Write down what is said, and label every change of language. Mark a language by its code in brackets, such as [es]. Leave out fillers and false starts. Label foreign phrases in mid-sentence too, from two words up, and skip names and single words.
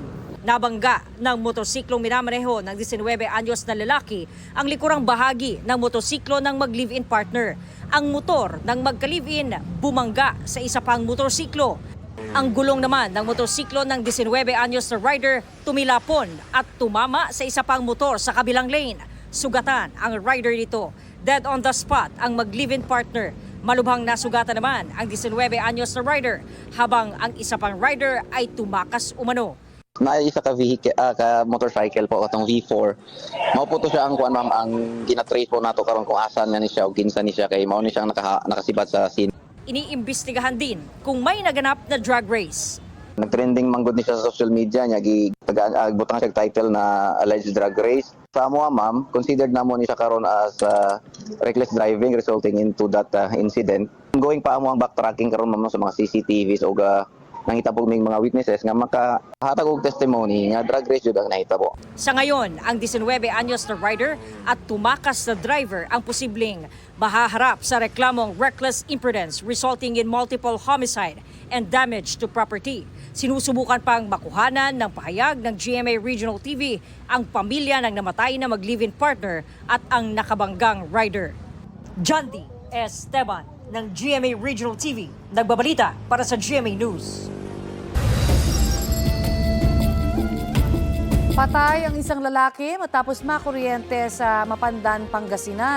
[tl] Nabangga ng motorsiklong minamaneho ng 19 anyos na lalaki ang likurang bahagi ng motorsiklo ng mag-live-in partner. Ang motor ng magka-live-in bumangga sa isa pang motorsiklo. Ang gulong naman ng motorsiklo ng 19 anyos na rider tumilapon at tumama sa isa pang motor sa kabilang lane. Sugatan ang rider nito. [en] Dead on the spot [tl] ang mag-live-in partner. Malubhang nasugatan naman ang 19 anyos na rider habang ang isa pang rider ay tumakas umano. [ceb] Isa ka vehicle, ka motorcycle po atong V4. Mao po to siya ang kuan ma'am, ang gina-trace po nato karon kung asan na ni siya o kinsa ni siya kay mao ni siyang nakasibat sa scene. [tl] Iniimbestigahan din kung may naganap na [en] drag race. [ceb] Nagtrending manggod ni siya sa [en] social media [ceb] niya butang siya title na [en] alleged drag race. [ceb] Sa amo ma'am, considered namo ni siya karon as [en] reckless driving resulting into that incident. [ceb] Going pa amo ang backtracking karon ma'am sa mga CCTVs o nangita po may mga witnesses nga makahatag og testimony nga [en] drag race [ceb] jud ang nahita po. [tl] Sa ngayon, ang 19 anyos na rider at tumakas na driver ang posibleng mahaharap sa reklamong [en] reckless imprudence resulting in multiple homicide and damage to property. [tl] Sinusubukan pang makuhanan ng pahayag ng GMA Regional TV ang pamilya ng namatay na mag-live-in partner at ang nakabanggang rider. John D. Esteban ng GMA Regional TV, nagbabalita para sa GMA News. Patay ang isang lalaki matapos makuryente sa Mapandan, Pangasinan.